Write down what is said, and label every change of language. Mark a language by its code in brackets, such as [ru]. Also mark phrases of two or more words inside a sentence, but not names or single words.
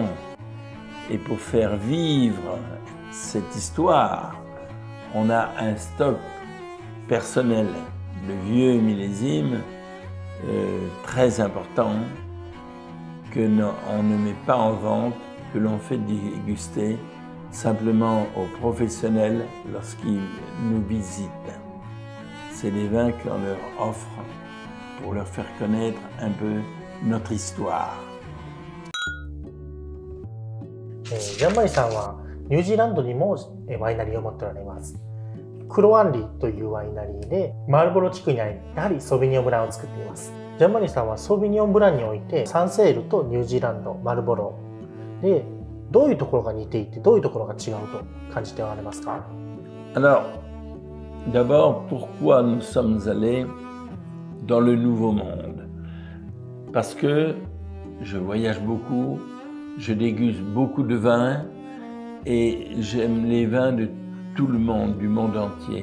[fr] Et pour faire vivre cette histoire, on a un stock personnel de vieux millésimes très important que on ne met pas en vente, que l'on fait déguster simplement aux professionnels lorsqu'ils nous visitent. C'est des vins qu'on leur offre pour leur faire connaître un peu notre histoire. [ja] ジャンマリさんはニュージーランドにもワイナリーを持っておられます。クロアンリーというワイナリーでマルボロ地区にあり、やはりソビニオンブランを作っています。ジャンマリさんはソビニオンブランにおいてサンセールとニュージーランド、マルボロでどういうところが似ていてどういうところが違うと感じておられますか？ [fr] Alors, d'abord, pourquoi nous sommes allés dans le Nouveau Monde? Parce que je voyage beaucoup, je déguste beaucoup de vins et j'aime les vins de tout le monde, du monde entier.